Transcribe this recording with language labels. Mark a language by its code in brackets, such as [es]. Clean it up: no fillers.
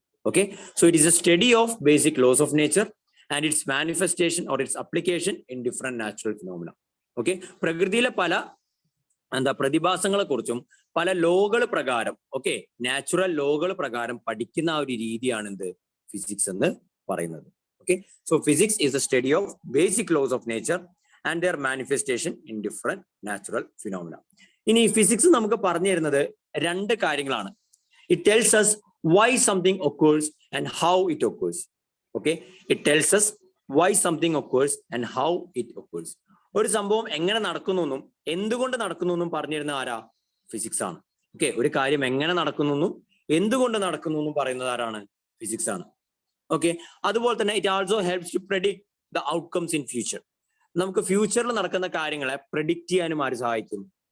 [en] Okay, so it is a study of basic laws of nature and its manifestation or its application in different natural phenomena. [ml] Okay, പ്രകൃതിയിലെ പല പ്രതിഭാസങ്ങളെ കുറിച്ചും പല ലോകൾ പ്രകാരം, okay, natural ലോകൾ പ്രകാരം പഠിക്കുന്ന ആ ഒരു രീതിയാണ് എന്ത്? ഫിസിക്സ് എന്ന് പറയുന്നത്. [en] Okay, so physics is the study of basic laws of nature and their manifestation in different natural phenomena. [ml] ഇനി ഫിസിക്സ് നമുക്ക് പറഞ്ഞു തരുന്നത് രണ്ട് കാര്യങ്ങളാണ്. [en] It tells us why something occurs and how it occurs. Okay, it tells us why something occurs and how it occurs. [ml] ഒരു സംഭവം എങ്ങനെ നടക്കുന്നു എന്നും എന്തുകൊണ്ട് നടക്കുന്നു എന്നും പറഞ്ഞു തരുന്ന ആരാ? ഫിസിക്സ് ആണ്. ഓക്കെ, ഒരു കാര്യം എങ്ങനെ നടക്കുന്നു എന്നും എന്തുകൊണ്ട് നടക്കുന്നു എന്നും പറയുന്നത് ആരാണ്? ഫിസിക്സ് ആണ്. [en] okay, [ml] അതുപോലെ തന്നെ [en] It also helps to predict the outcomes in future. [ml] നമുക്ക് ഫ്യൂച്ചറിൽ നടക്കുന്ന കാര്യങ്ങളെ പ്രെഡിക്റ്റ് ചെയ്യാനും ആര് സഹായിക്കും?